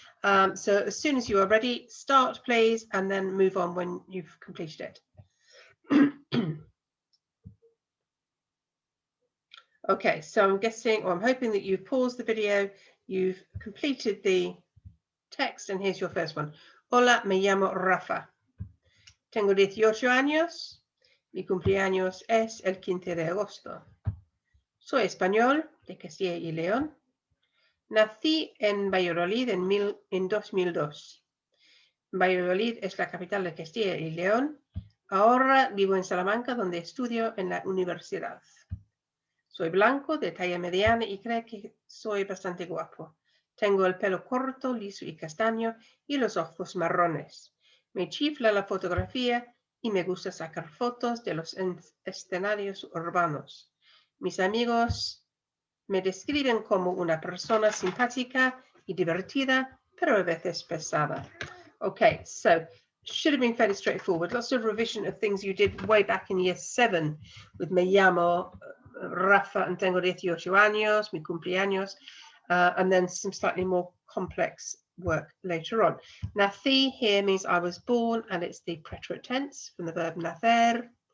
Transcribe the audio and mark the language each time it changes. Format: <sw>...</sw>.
<en>So as soon as you are ready, start please, and then move on when you've completed it. Okay, so I'm guessing, or I'm hoping that you've paused the video, you've completed the text, and here's your first one.</en> <es>Hola, me llamo Rafa. Tengo 18 años. Mi cumpleaños es el 15 de agosto. Soy español, de Castilla y León. Nací en Valladolid en 2002. Valladolid es la capital de Castilla y León. Ahora vivo en Salamanca, donde estudio en la universidad. Soy blanco, de talla mediana y creo que soy bastante guapo. Tengo el pelo corto, liso y castaño y los ojos marrones. Me chifla la fotografía y me gusta sacar fotos de los escenarios urbanos. Mis amigos me describen como una persona simpática y divertida, pero a veces pesada.</es> <en>Okay, so should have been fairly straightforward. Lots of revision of things you did way back in year 7 with</en> <es>me llamo Rafa</es> <en>and</en> <es>tengo 18 años, mi cumpleaños,</es> <en>and then some slightly more complex work later on. Nací here means I was born, and it's the preterite tense from the verb nacer.</en>